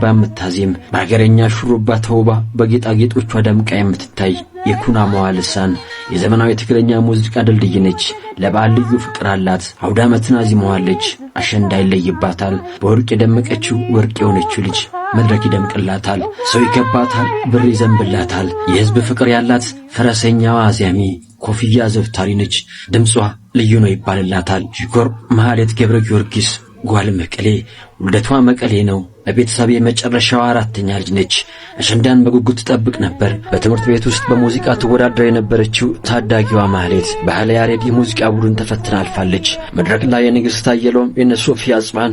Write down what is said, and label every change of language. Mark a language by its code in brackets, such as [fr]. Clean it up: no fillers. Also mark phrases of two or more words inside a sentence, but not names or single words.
[am] የምታዜም በሀገረኛ ሹሩባ ተውባ በጌጣጌጦቿ ደምቃ የምትታይ የኩናማዋ ልሳን የዘመናዊ ትግርኛ ሙዚቃ ድልድይ ነች። ለበዓል ልዩ ፍቅር አላት። አውደ ዓመትን አዚመዋለች። አሸንዳ ይለይባታል። በወርቅ የደመቀችው ወርቅ የሆነችው ልጅ መድረክ ይደምቅላታል። ሰው ይገባታል፣ ብር ይዘንብላታል። የህዝብ ፍቅር ያላት ፈረሰኛዋ አዚያሚ ኮፍያ ዘብታሪ ነች። ድምጿ ልዩ ነው ይባልላታል። ሺኮር ማህሌት ገብረ ጊዮርጊስ ጓል መቀሌ፣ ውልደቷ መቀሌ ነው። ለቤተሰብ የመጨረሻዋ 4ኛ ልጅ ነች። አሸንዳን በጉጉት ትጠብቅ ነበር። በትምህርት ቤት ውስጥ በሙዚቃ ትወዳደር የነበረችው ታዳጊዋ ማህሌት ባህለ ያሬድ የሙዚቃ ቡድን ተፈትና አልፋለች። መድረክ ላይ የንግስት አየሎም የነሶፊያ አጽባን